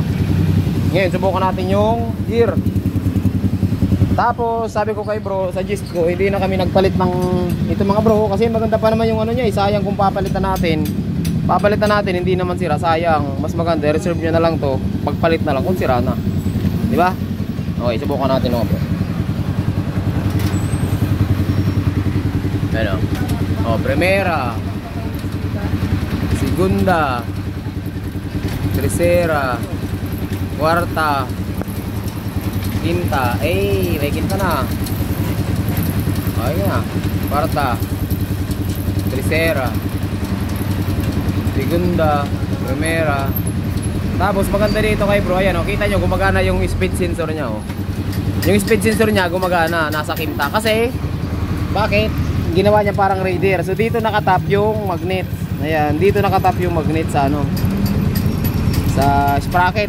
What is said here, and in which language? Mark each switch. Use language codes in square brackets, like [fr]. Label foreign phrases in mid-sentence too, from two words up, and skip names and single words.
[tl] Ngayon, subukan natin yung gear. Tapos sabi ko kay bro, suggest ko hindi na kami nagpalit ng ito mga bro kasi maganda pa naman yung niya, sayang kung papalitan natin. Papalitan natin hindi naman sira, sayang. Mas maganda reserve niya na lang to, pagpalit na lang kung sira na. Di ba? Okay, subukan natin mga bro. Ano? [es] Primera. Segunda. Tercera. Cuarta. Quinta, [tl] may quinta na. Ayun na. [es] Cuarta. Tercera. Segunda. Primera. [tl] Tapos maganda dito kay bro, ayan o. Kita nyo, gumagana yung [en] speed sensor [tl] nya o. Yung [en] speed sensor [tl] nya gumagana, nasa quinta. Kasi, bakit? Ginawa niya parang radar. So dito nakatap yung magnet. Ayan, dito nakatap yung magnet sa sa sprocket.